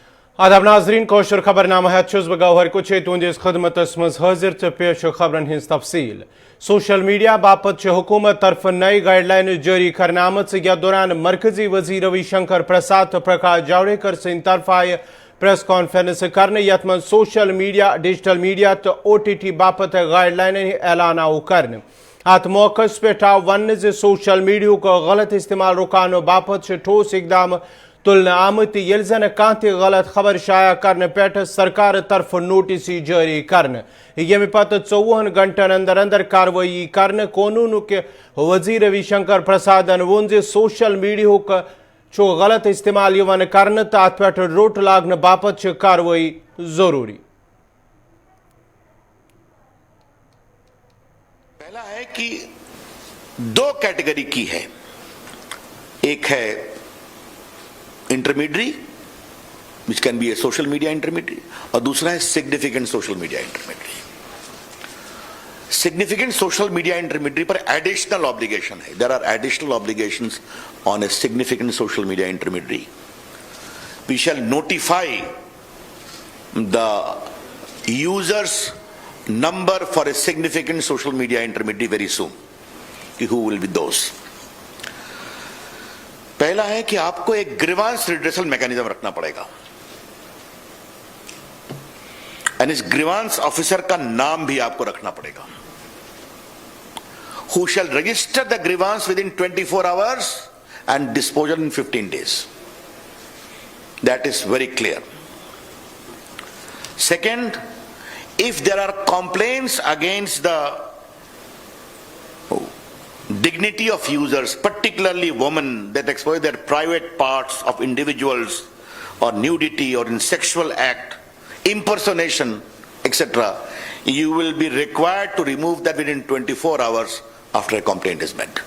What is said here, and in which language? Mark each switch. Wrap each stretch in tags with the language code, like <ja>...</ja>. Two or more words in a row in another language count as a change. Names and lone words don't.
<ks>आदाब नाजरीन कोशर खबरनामा है गौहर कुछ तुंदिस खदमतस मज हाजिर तो पेश खबरन हिंस तफसील</ks> <en>social media</en> <ks>बापत हुकूमत तरफ नई गाइडलाइन जारी करना आमत यथ दौरान मरकजी वजीर रविशंकर प्रसाद तो प्रकाश जावड़ेकर सिंध तरफ आय</ks> <en>press conference</en> <ks>करने यथ मज</ks> <en>social media digital media</en> <ks>तो OTT बापत गाइडलाइन ऐलान आव कर अत मौके पे आव वन</ks> <en>social media</en> <ks>को गलत इस्तेमाल रुकानो बापत ठोस इकदाम तुलन आमत ये जन कह गलत खबर शाया करने पे सरकार तरफ नोटिस जारी करने यम पत 24 घंटन अंदर अंदर कार्रवाई करने कानून के वजीर रविशंकर प्रसादन वोन</ks> <en>social media</en> <ks>छो गलत इस्तेमाल करने तो अत पे रोट लागन बापत कार्रवाई जरूरी।</ks> <hi>पहला है कि दो कैटेगरी की है, एक है</hi> <en>intermediary which can be a social media intermediary</en> <hi>और दूसरा है</hi> <en>significant social media intermediary. significant social media intermediary पर additional obligation है, there are additional obligations on a significant social media intermediary. we shall notify the users number for a significant social media intermediary very soon. Who will be those?</en> <hi>पहला है कि आपको एक</hi> <en>grievance redressal mechanism</en> <hi>रखना पड़ेगा और इस</hi> <en>grievance officer</en> <hi>का नाम भी आपको रखना पड़ेगा।</hi> <en>Who shall register the grievance within 24 hours and disposal in 15 days. That is very clear. Second, if there are complaints against the dignity of users, particularly women, that exploit their private parts of individuals or nudity or in sexual act, impersonation, etc., you will be required to remove that within 24 hours after a complaint is made.</en>